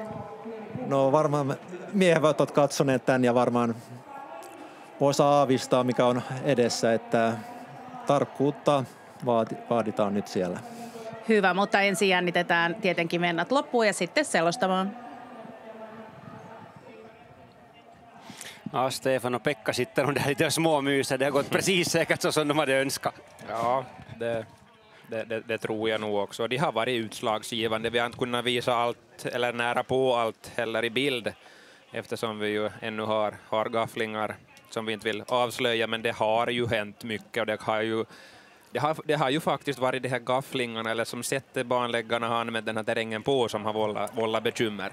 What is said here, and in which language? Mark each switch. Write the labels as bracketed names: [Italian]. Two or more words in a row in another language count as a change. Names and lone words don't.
[Finnish] No varmaan miehet ovat katsoneet tämän ja varmaan voisi aavistaa mikä on edessä, että tarkkuutta vaaditaan nyt siellä. Hyvä, mutta ensin jännitetään tietenkin mennät loppuun ja sitten selostamaan. [Swedish] Ja, Stefan och Pekka sitter de där lite småmyser. Det har gått precis säkert så som de hade önskat. Ja, det tror jag nog också. De har varit utslagsgivande. Vi har inte kunnat visa allt eller nära på allt heller i bild eftersom vi ju ännu har gafflingar som vi inte vill avslöja, men det har ju hänt mycket och det har ju faktiskt varit de här gafflingarna eller som sätter banläggarna har använt den här terrängen på som har vållat bekymmer.